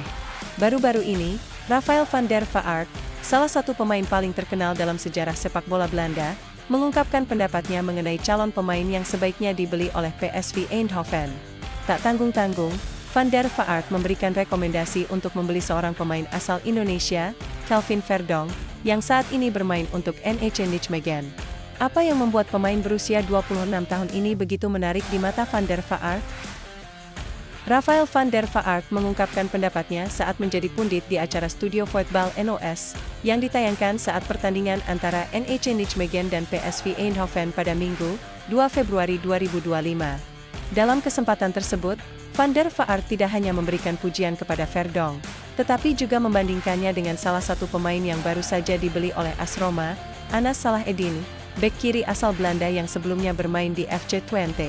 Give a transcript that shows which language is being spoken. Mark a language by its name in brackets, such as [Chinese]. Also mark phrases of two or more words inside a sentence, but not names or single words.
[Indonesian] Baru-baru ini, Rafael van der Vaart, salah satu pemain paling terkenal dalam sejarah sepak bola Belanda, mengungkapkan pendapatnya mengenai calon pemain yang sebaiknya dibeli oleh PSV Eindhoven. Tak tanggung-tanggung, Van der Vaart memberikan rekomendasi untuk membeli seorang pemain asal Indonesia, Kelvin Verdonk, yang saat ini bermain untuk NEC Nijmegen. Apa yang membuat pemain berusia 26 tahun ini begitu menarik di mata Van der Vaart? Rafael van der Vaart mengungkapkan pendapatnya saat menjadi pundit di acara Studio Voetbal NOS, yang ditayangkan saat pertandingan antara NEC Nijmegen dan PSV Eindhoven pada Minggu, 2 Februari 2025. Dalam kesempatan tersebut, Van der Vaart tidak hanya memberikan pujian kepada Verdonk, tetapi juga membandingkannya dengan salah satu pemain yang baru saja dibeli oleh AS Roma, Anas Salah-Eddin, bek kiri asal Belanda yang sebelumnya bermain di FC Twente.